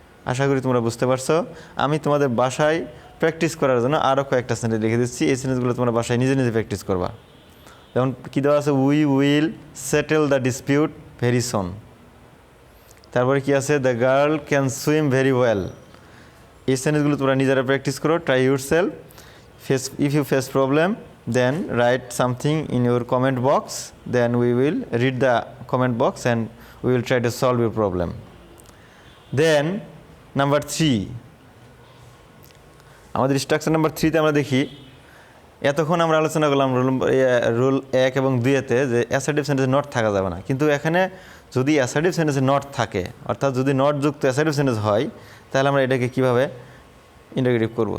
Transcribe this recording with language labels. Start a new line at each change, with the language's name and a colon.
Bangla: আশা করি তোমরা বুঝতে পারছো। আমি তোমাদের বাসায় প্র্যাকটিস করার জন্য আরও কয়েকটা সেন্টেন্স লিখে দিচ্ছি, এই সেন্টেন্সগুলো তোমরা বাসায় নিজে নিজে প্র্যাকটিস করবা। যেমন কী দেওয়া আছে,
English: We will settle the dispute very soon.
Bangla: তারপরে কি আছে,
English: The girl can swim very well.
Bangla: এই সেন্টেন্সগুলো তোমরা নিজেরা প্র্যাকটিস করো,
English: Try yourself. If you face problem then write something in your comment box, then we will read the comment box and we will try to solve your problem. Then number 3,
Bangla: আমাদের structure number 3 তে আমরা দেখি, এতক্ষণ আমরা আলোচনা করলাম rule 1 এবং 2-তে যে অ্যাসার্টিভ সেন্টেন্সে নট থাকা যাবে না, কিন্তু এখানে যদি অ্যাসার্টিভ সেন্টেন্সে নট থাকে, অর্থাৎ যদি নট যুক্ত অ্যাসার্টিভ সেন্টেন্স হয় তাহলে আমরা এটাকে কীভাবে ইন্টারোগেটিভ করব।